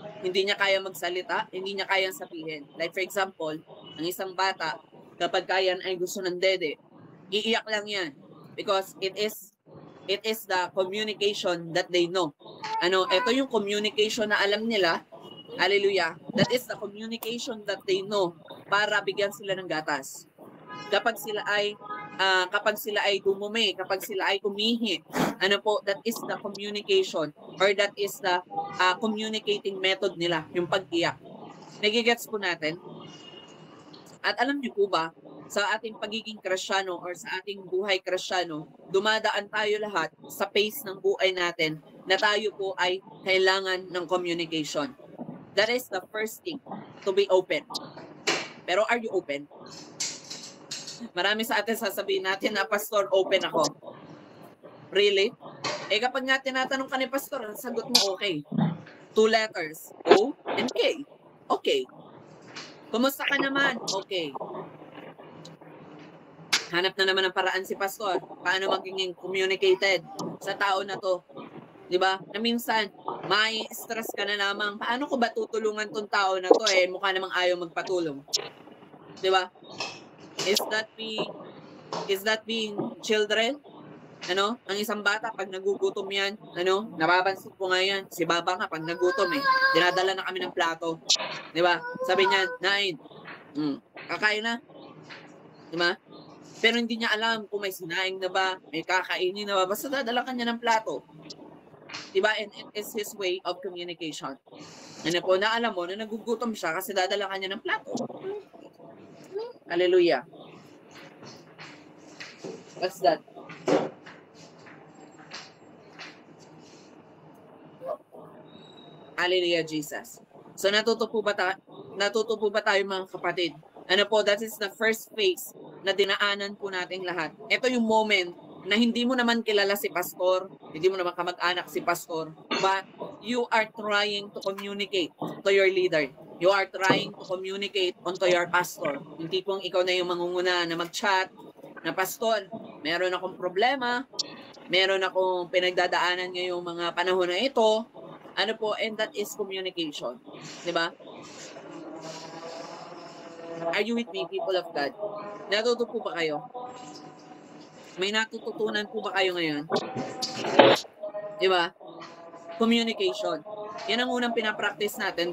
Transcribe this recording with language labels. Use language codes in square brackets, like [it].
[tl] Hindi niya kaya magsalita, hindi niya kaya sabihin. [en] Like for example, [tl] ang isang bata, kapag kaya ay gusto ng dede, iiyak lang yan. [en] Because it is the communication that they know. [tl] Ito yung communication na alam nila. Hallelujah. [en] That is the communication that they know [tl] para bigyan sila ng gatas. Kapag sila ay dumumi, kapag sila ay umihi, [en] that is the communication or that is the communicating method [tl] nila, yung pag-iyak. Nagigets po natin? At alam niyo po ba, sa ating pagiging Kristiyano or sa ating buhay Kristiyano, dumadaan tayo lahat sa pace ng buhay natin na tayo po ay kailangan ng communication. [en] That is the first thing, to be open. [tl] Pero [en] are you open? [tl] Marami sa atin sasabihin natin na, Pastor, open ako. Really? Kapag nga tinatanong ka ni Pastor, ang sagot mo okay. 2 letters, O and K. Okay. Kumusta ka naman? Okay. Hanap na naman ng paraan si Pastor. Paano magiging communicated sa tao na to? Diba? Na minsan, may stress ka na lamang. Paano ko ba tutulungan tong tao na to? Mukha namang ayaw magpatulong. Diba? [en] Is that being children? [tl] Ang isang bata, pag nagugutom yan, napapansin ko nga yan, si Baba nga, pag nagutom dinadala na kami ng plato. Diba? Sabi niya, Nain, kakain na. Diba? Pero hindi niya alam kung may sinaing na ba, may kakainin na ba, basta dadala ka niya ng plato. Diba? [en] And it is his way of communication. [tl] Na alam mo na nagugutom siya kasi dadala ka niya ng plato. Hallelujah. [en] What's that? [tl] Hallelujah, Jesus. So natuto po ba tayo mga kapatid? [en] That is the first phase [tl] na dinaanan po nating lahat. Ito yung moment na hindi mo naman kilala si Pastor, hindi mo naman kamag-anak si Pastor, [en] but you are trying to communicate to your leader. You are trying to communicate onto your pastor. [tl] Hindi pong ikaw na yung mangunguna na mag-chat, na Pastor, meron akong problema, meron akong pinagdadaanan ngayong mga panahon na ito, [en] and that is communication. [tl] Diba? [en] Are you with me, people of God? [tl] Natuto po ba kayo? May natututunan po ba kayo ngayon? Diba? Communication. Yan ang unang pinapractice natin.